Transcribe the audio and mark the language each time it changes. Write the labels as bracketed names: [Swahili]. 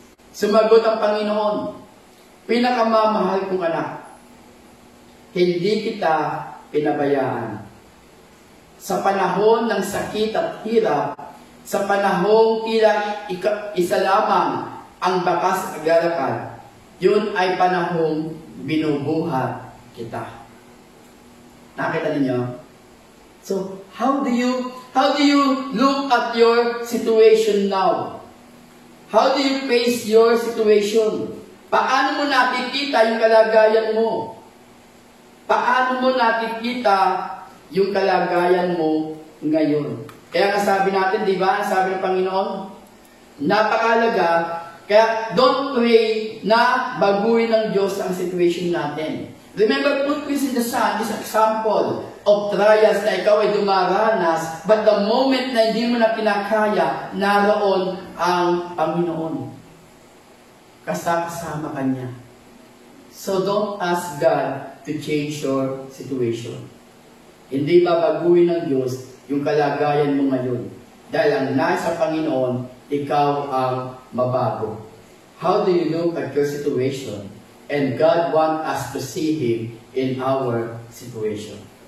[Filipino] Sumagot ang Panginoon, pinakamamahal kong anak, hindi kita pinabayaan. Sa panahon ng sakit at hirap, sa panahong tila isa lamang ang bakas naglalakad, yun ay panahong binubuhat kita. Nakita niyo? [English] So, how do you look at your situation now? How do you face your situation? [Filipino] Paano mo nakikita yung kalagayan mo? Paano mo nakikita yung kalagayan mo ngayon? Kaya nga sabi natin, di ba? Sabi ng Panginoon, napakalaga. Kaya [English] don't pray [Filipino] na baguhin ng Diyos ang situation natin. [English] Remember, put this in the sun is example of trials [Filipino] na ikaw ay dumaranas, [English] but the moment [Filipino] na hindi mo na kinakaya, naroon ang Panginoon. Kasama ka niya. [English] So don't ask God to change your situation. [Filipino] Hindi babaguhin ng Diyos yung kalagayan mo ngayon. Dahil ang nasa Panginoon, ikaw ang mabago. [English] How do you look at your situation? And God wants us to see Him in our situation.